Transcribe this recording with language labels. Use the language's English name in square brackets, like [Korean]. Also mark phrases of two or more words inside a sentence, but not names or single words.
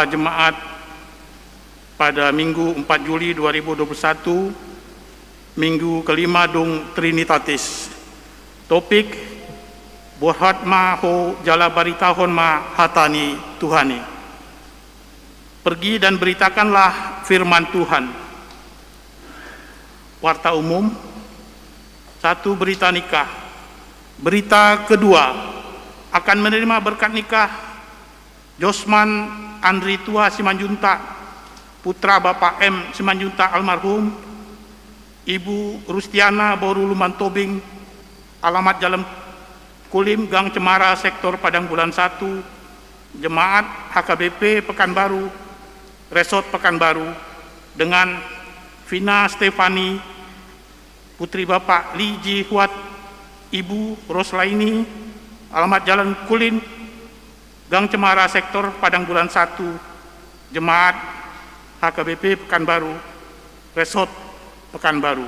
[Indonesian] jemaat pada Minggu 4 Juli 2021, Minggu kelima Dung Trinitatis. [Batak Toba] Topik, Borhat ma ho jala baritahon ma hatani Tuhani. [Indonesian] Pergi dan beritakanlah firman Tuhan. Warta umum, 1. Berita nikah. Berita kedua, akan menerima berkat nikah Josman Andri Tua Simanjuntak, putra Bapak M. Simanjuntak almarhum, Ibu Rustiana Borulu Mantobing, alamat Jalan Kulim, Gang Cemara, Sektor Padang Bulan 1, Jemaat HKBP Pekanbaru, Resort Pekanbaru, dengan Vina Stefani, putri Bapak Li Ji Huat, Ibu Roslaini, alamat Jalan Kulin, Gang Cemara, Sektor Padang Bulan 1, Jemaat HKBP Pekanbaru, Resort Pekanbaru.